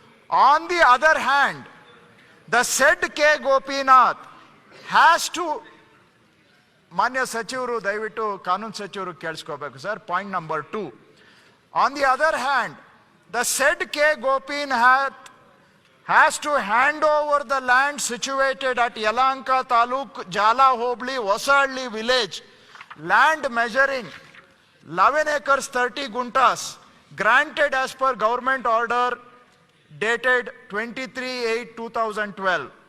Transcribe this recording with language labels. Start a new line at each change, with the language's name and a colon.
English: On the other hand, the said K. Gopinath has to,
Kannada: ಮಾನ್ಯ ಸಚಿವರು ದಯವಿಟ್ಟು ಕಾನೂನು ಸಚಿವರು ಕೇಳಿಸ್ಕೋಬೇಕು sir.
English: Point number 2. On the other hand, the said K. Gopinath has to hand over the land situated at Yalanka Taluk, Jala Hobli, Vasalli village, land measuring 11 acres 30 guntas, granted as per government order dated 23/8/2012.